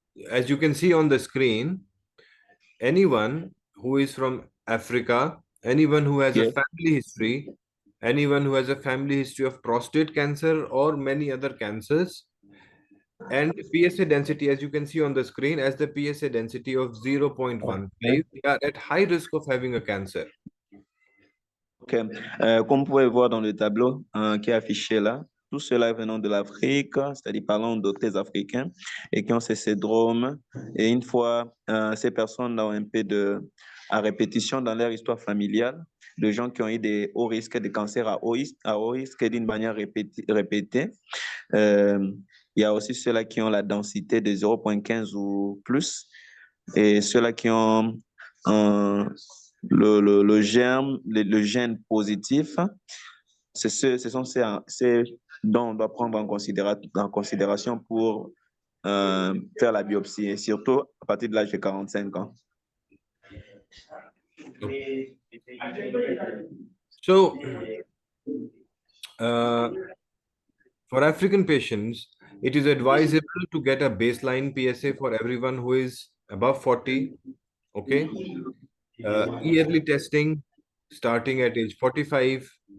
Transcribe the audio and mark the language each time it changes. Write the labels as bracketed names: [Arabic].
[English] As you can see on the screen, anyone who is from Africa, anyone who has a family history, anyone who has a family history of prostate cancer or many other cancers, and PSA density, as you can see on the screen, as the PSA density of 0.15, they are at high risk of having a cancer. Ok. [French] Comme vous pouvez voir dans le tableau qui est affiché là, tout cela venant de l'Afrique, c'est-à-dire parlant de docteurs africains et qui ont ces syndromes. Et une fois ces personnes-là ont un peu à répétition dans leur histoire familiale, de gens qui ont eu des hauts risques de cancer à haut risque d'une manière répétée. Il y a aussi ceux-là qui ont la densité de 0,15 ou plus et ceux-là qui ont le germe, le gène positif. Ce sont ces dont on doit prendre en considération pour faire la biopsie, et surtout à partir de l'âge de 45 ans. [English] So, for African patients, it is advisable to get a baseline PSA for everyone who is above 40. Okay. Yearly testing starting at age 45.